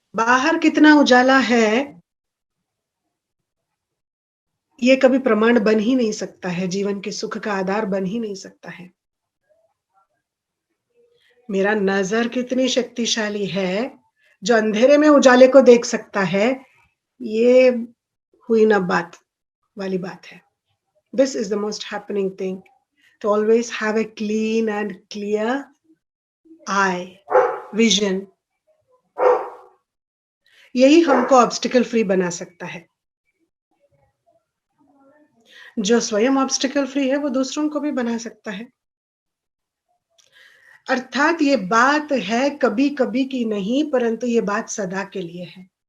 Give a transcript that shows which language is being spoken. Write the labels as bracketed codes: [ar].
[hi] बाहर कितना उजाला है ये कभी प्रमाण बन ही नहीं सकता है, जीवन के सुख का आधार बन ही नहीं सकता है। मेरा नजर कितनी शक्तिशाली है जो अंधेरे में उजाले को देख सकता है, ये हुई ना बात वाली बात है। [en] This is the most happening thing, to always have a clean and clear eye, vision. [hi] यही हमको ऑब्स्टिकल फ्री बना सकता है। जो स्वयं ऑब्स्टिकल फ्री है वो दूसरों को भी बना सकता है। अर्थात ये बात है कभी कभी की नहीं, परंतु ये बात सदा के लिए है।